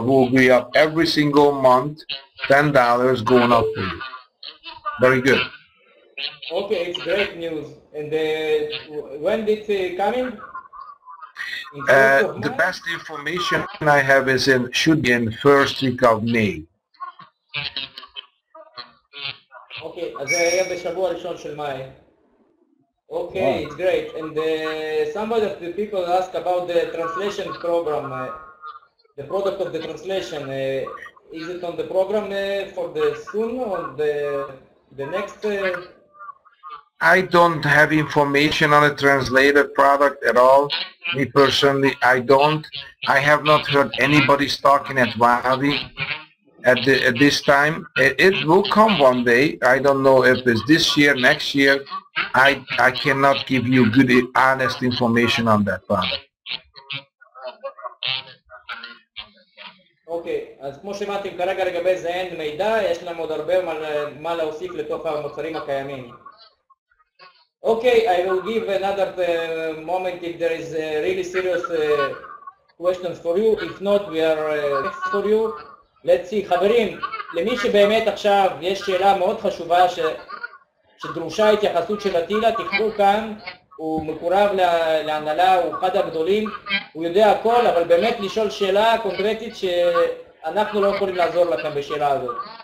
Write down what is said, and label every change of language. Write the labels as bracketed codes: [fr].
[en] Will be up every single month, $10 going up for you. Very good. Okay, it's great news. And when did it coming? The best information I have is should be in first week of May. [he] Okay, אז זה יהיה בשבוע הראשון של מאי. [en] Okay, it's great. And some of the people ask about the translation program, the product of the translation. Is it on the program for the soon or the next? I don't have information on a translated product at all. Me personally, I don't. I have not heard anybody talking at Wavi at this time. It will come one day. I don't know if it's this year, next year. I cannot give you good, honest information on that product. [he] אוקיי, אז כמו שמעתם כרגע לגבי זה אין מידע, יש לנו עוד הרבה מה להוסיף לתוך המוצרים הקיימים. [en] Okay, I will give another moment if there is really serious questions for you. If not, we are next for you. Let's see, [he] חברים, למי שבאמת עכשיו יש שאלה מאוד חשובה שדרושה התייחסות של אטילה, תכתבו כאן, הוא מקורב להנהלה, הוא אחד הגדולים, הוא יודע הכל, אבל באמת לשאול שאלה קונקרטית שאנחנו לא יכולים לעזור לכם בשאלה הזאת.